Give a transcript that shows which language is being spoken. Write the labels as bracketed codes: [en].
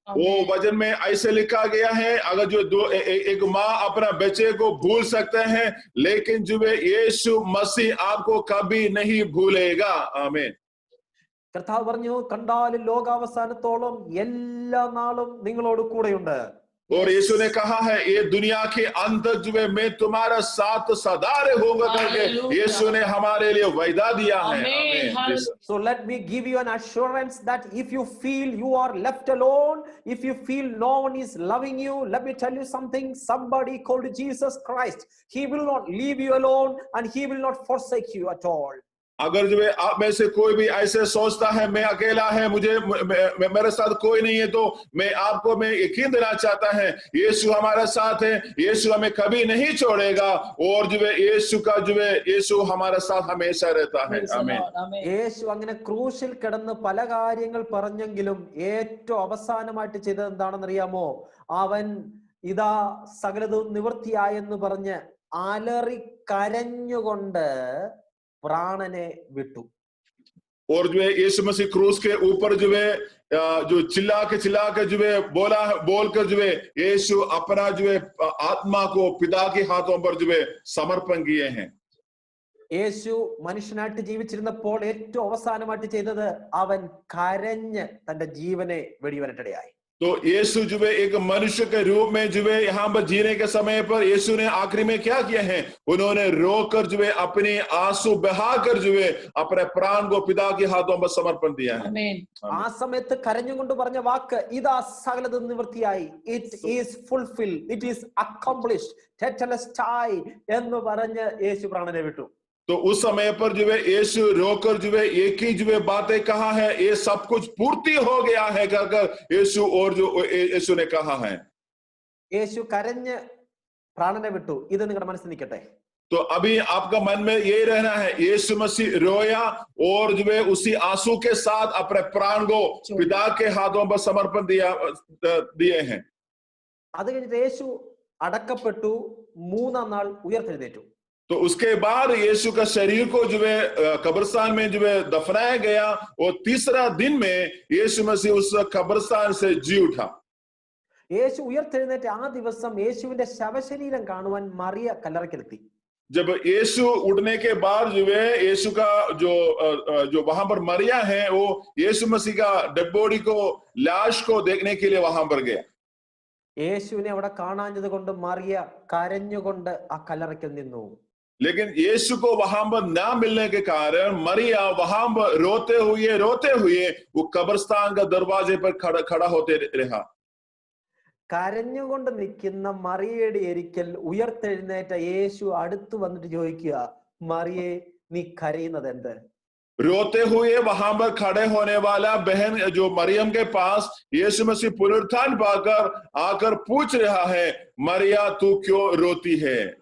[hi] वो वचन में ऐसे लिखा गया है, अगर जो एक माँ अपना बच्चे को भूल सकते हैं, लेकिन जो यीशु मसीह आपको कभी नहीं भूलेगा. आमीन. [ml] കർത്താവ് പറഞ്ഞു, കണ്ടാലും ലോകാവസാനത്തോളം എല്ലാ നാളും നിങ്ങളോട് കൂടെയുണ്ട്. [hi] और यीशु ने कहा है ये दुनिया के अंत तक जो है मैं तुम्हारा साथ सदा रहूंगा करके यीशु ने हमारे लिए वायदा दिया है। आमीन। [en] So let me give you an assurance that if you feel you are left alone, if you feel no one is loving you, let me tell you something. Somebody called Jesus Christ, he will not leave you alone and he will not forsake you at all. [hi] अगर जो है आप में से कोई भी ऐसे सोचता है मैं अकेला है, मुझे मेरे साथ कोई नहीं है, तो मैं आपको मैं यकीन देना चाहता है यीशु हमारे साथ है, यीशु हमें कभी नहीं छोड़ेगा और जो है यीशु का जो है यीशु हमारे साथ हमेशा रहता है। आमीन। [ml] യേശു അങ്ങനെ ക്രൂശിൽ കിടന്ന് പല കാര്യങ്ങൾ പറഞ്ഞെങ്കിലും ഏറ്റവും അവസാനമായിട്ട് ചെയ്തത് എന്താണെന്നറിയാമോ? അവൻ ഇതാ സകലതും നിവൃത്തിയായെന്ന് പറഞ്ഞ് അലറി കരഞ്ഞുകൊണ്ട് प्राणने विटू। [hi] और जो है यीशु मसीह क्रूस के ऊपर जो है जो चिल्ला के जो है बोलकर जो है यीशु अपना जो है आत्मा को पिता के हाथों पर जो है समर्पण किए हैं। [ml] യേശു മനുഷ്യനായിട്ട് ജീവിച്ചിരുന്നപ്പോൾ ഏറ്റവും അവസാനമായിട്ട് ചെയ്തത് അവൻ കരഞ്ഞ് തന്റെ ജീവനെ വെടിയുവാനിടയായി। [hi] तो यीशु जो है एक मनुष्य के रूप में जो है यहाँ पर जीने के समय पर यीशु ने आखिरी में क्या किया है? उन्होंने रोकर जो है अपने आंसू बहाकर जो है अपने प्राण को पिता के हाथों पर समर्पण दिया है। [ml] ആ സമയത്ത് കരഞ്ഞുകൊണ്ട് പറഞ്ഞ വാക്ക് ഇതാ സകലതും നിവൃത്തിയായി, [en] it is fulfilled, it is accomplished, [ml] ടെറ്റലസ്റ്റായി എന്ന് പറഞ്ഞ് യേശു പ്രാണനെ വിട്ടു। [hi] तो उस समय पर जो है यीशु रोकर जो है एक ही जो है बातें कहा है, ये सब कुछ पूर्ति हो गया है कहकर यीशु और जो यीशु ने कहा है। [ml] യേശു കരഞ്ഞ് പ്രാണനെ വിട്ടു, ഇത് നിങ്ങളുടെ മനസ്സിൽ നിൽക്കട്ടെ। [hi] तो अभी आपका मन में यही रहना है यीशु मसीह रोया और जो है उसी आंसू के साथ अपने प्राण को पिता के हाथों पर समर्पण दिए हैं। [ml] അത് കഴിഞ്ഞിട്ട് യേശു അടക്കപ്പെട്ടു, മൂന്നാം നാൾ ഉയർത്തെഴുന്നേറ്റു। [hi] तो उसके बाद यीशु का शरीर को जो है कब्रिस्तान में जो है दफनाया गया और तीसरा दिन में यीशु मसीह उस कब्रिस्तान से जी उठा। [ml] യേശു ഉയർത്തെഴുന്നേറ്റ ആ ദിവസം യേശുവിന്റെ ശവശരീരം കാണുവാൻ മറിയ കല്ലറയ്ക്കെത്തി। [hi] जब यीशु उठने के बाद जो है यीशु का जो वहां पर मरिया है वो यीशु मसीह का [en] dead body [hi] को लाश को देखने के लिए वहां पर गया। [ml] യേശുവിനെ അവിടെ കാണാഞ്ഞത് കൊണ്ട് മറിയ കരഞ്ഞുകൊണ്ട് ആ കല്ലറയ്ക്കൽ നിന്നു। [hi] लेकिन यीशु को वहां पर ना मिलने के कारण मरिया वहां पर रोते हुए वो कब्रिस्तान का दरवाजे पर खड़ा होते रहा। [ml] കരഞ്ഞുകൊണ്ട് നിൽക്കുന്ന മറിയയുടെ ഒരിക്കൽ ഉയർത്തെഴുന്നേറ്റ യേശു അടുത്ത് വന്നിട്ട് ചോദിക്കുക, മറിയെ നീ കരയുന്നത് എന്ത്? [hi] रोते हुए वहां पर खड़े होने वाला बहन जो मरियम के पास यीशु मसीह पुनरुत्थान पाकर आकर पूछ रहा है, मरिया तू क्यों रोती है?